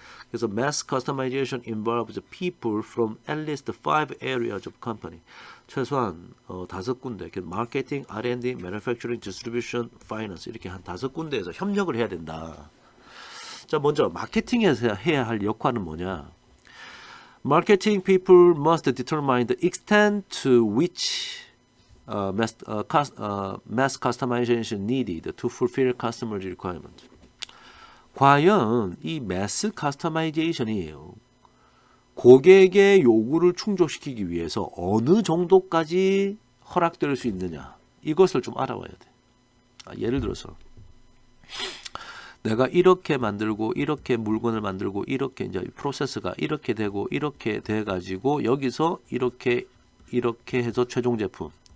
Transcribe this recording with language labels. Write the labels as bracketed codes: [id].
[ko] 그래서 [en] mass customization involves people from at least 5 areas of company. [ko] 최소한 5군데, 마케팅, R&D, manufacturing, distribution, finance 이렇게 한 5군데에서 협력을 해야 된다. 자, 먼저 마케팅에서 해야 할 역할은 뭐냐? [en] Marketing people must determine the extent to which mass customization needed to fulfill customers' requirement. [ko] 과연 이 매스 커스터마이제이션이에요. 고객의 요구를 충족시키기 위해서 어느 정도까지 허락될 수 있느냐. 이것을 좀 알아봐야 돼. 예를 들어서 내가 이렇게 만들고 이렇게 물건을 만들고 이렇게 이제 프로세스가 이렇게 되고 이렇게 돼 가지고 여기서 이렇게 해서 최종 제품.